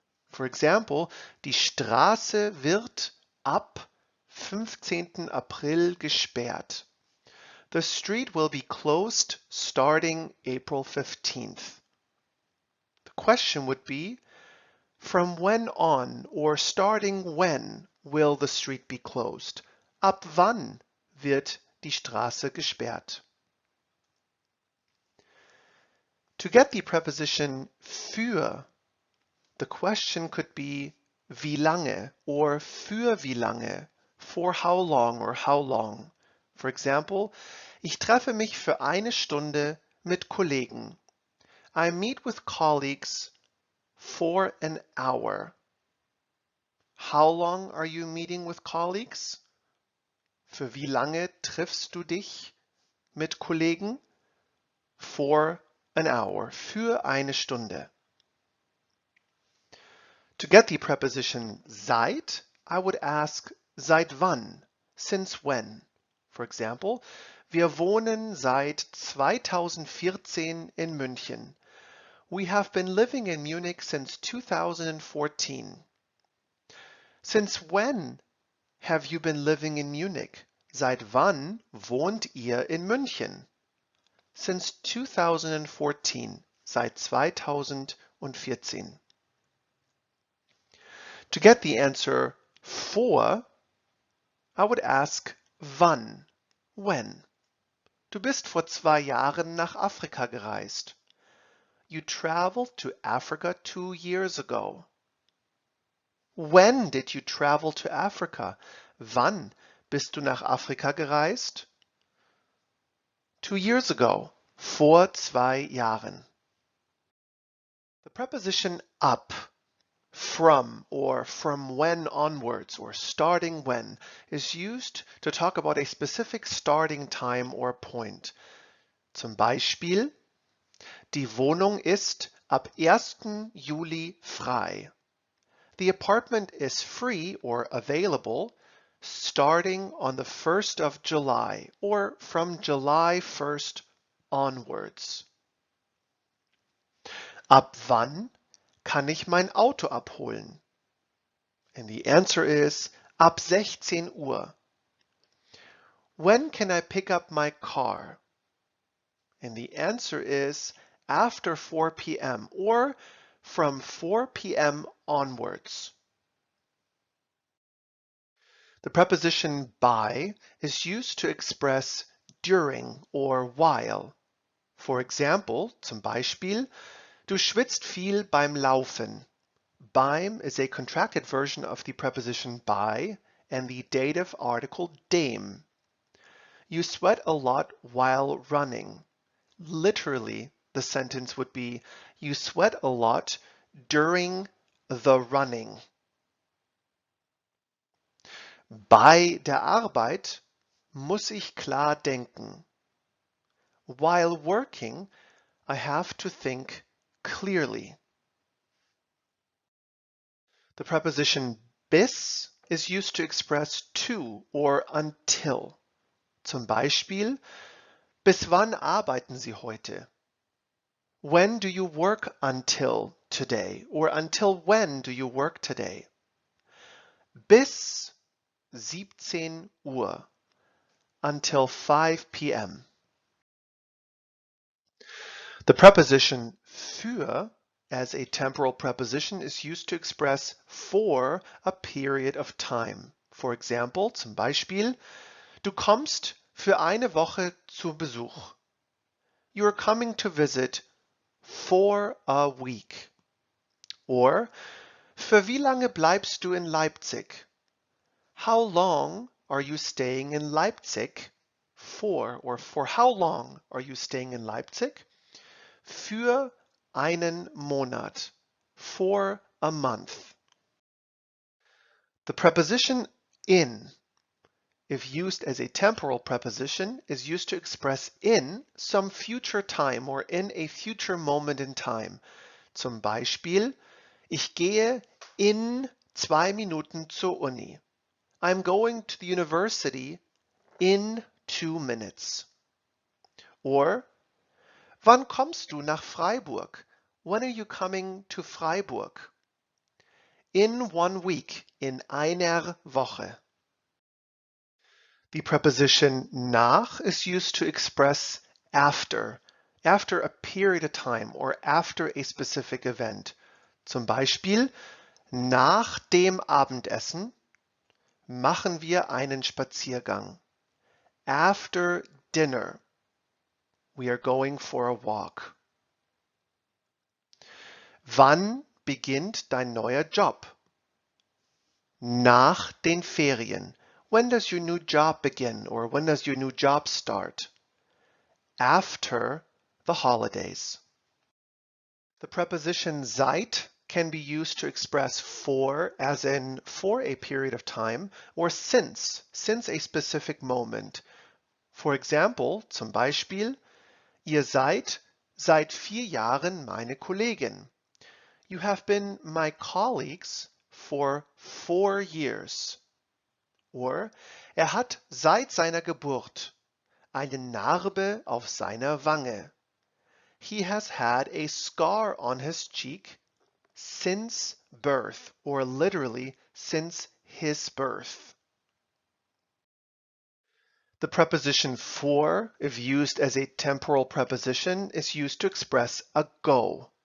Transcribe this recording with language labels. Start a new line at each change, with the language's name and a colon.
English: For example,
German: die Straße wird ab 15. April gesperrt.
English: The street will be closed starting April 15th. The question would be, from when on or starting when will the street be closed?
German: Ab wann wird die Straße gesperrt?
English: To get the preposition für, the question could be
German: wie lange
English: or
German: für wie lange,
English: for how long or how long. For example,
German: ich treffe mich für eine Stunde mit Kollegen.
English: I meet with colleagues for an hour. How long are you meeting with colleagues?
German: Für wie lange triffst du dich mit Kollegen?
English: For an hour.
German: Für eine Stunde.
English: To get the preposition seit, I would ask
German: seit wann?
English: Since when? For example,
German: wir wohnen seit 2014 in München.
English: We have been living in Munich since 2014. Since when have you been living in Munich?
German: Seit wann wohnt ihr in München?
English: Since 2014.
German: Seit 2014.
English: To get the answer for, I would ask wann? When?
German: Du bist vor 2 Jahren nach Afrika gereist.
English: You traveled to Africa 2 years ago. When did you travel to Africa?
German: Wann bist du nach Afrika gereist?
English: 2 years ago.
German: Vor 2 Jahren.
English: The preposition ab, from or from when onwards or starting when is used to talk about a specific starting time or point.
German: Zum Beispiel, die Wohnung ist ab 1. Juli frei.
English: The apartment is free or available starting on the 1st of July or from July 1st onwards.
German: Ab wann kann ich mein Auto abholen?
English: And the answer is
German: ab 16 Uhr.
English: When can I pick up my car? And the answer is after 4 p.m. or from 4 p.m. onwards. The preposition by is used to express during or while. For example,
German: zum Beispiel, du schwitzt viel beim Laufen.
English: Beim is a contracted version of the preposition by and the dative article dem. You sweat a lot while running. Literally, the sentence would be, you sweat a lot during the running.
German: Bei der Arbeit muss ich klar denken.
English: While working, I have to think clearly. The preposition bis is used to express to or until.
German: Zum Beispiel, bis wann arbeiten Sie heute?
English: When do you work until today? Or until when do you work today?
German: Bis 17 Uhr.
English: Until 5 p.m. The preposition für as a temporal preposition is used to express for a period of time. For example,
German: zum Beispiel, du kommst für eine Woche zu Besuch.
English: You are coming to visit for a week.
German: Or, für wie lange bleibst du in Leipzig?
English: How long are you staying in Leipzig? For, or for how long are you staying in Leipzig?
German: Für einen Monat.
English: For a month. The preposition in, if used as a temporal preposition, is used to express in some future time or in a future moment in time.
German: Zum Beispiel, ich gehe in 2 Minuten zur Uni.
English: I'm going to the university in 2 minutes.
German: Or, wann kommst du nach Freiburg?
English: When are you coming to Freiburg? In 1 week,
German: in einer Woche.
English: The preposition nach is used to express after a period of time or after a specific event.
German: Zum Beispiel, nach dem Abendessen machen wir einen Spaziergang.
English: After dinner, we are going for a walk.
German: Wann beginnt dein neuer Job? Nach den Ferien.
English: When does your new job begin, or when does your new job start? After the holidays. The preposition seit can be used to express for, as in for a period of time, or since a specific moment. For example,
German: zum Beispiel, ihr seid seit 4 Jahren meine Kollegin.
English: You have been my colleagues for 4 years.
German: Or, hat seit seiner Geburt eine Narbe auf seiner Wange.
English: He has had a scar on his cheek since birth, or literally since his birth. The preposition for, if used as a temporal preposition, is used to express ago.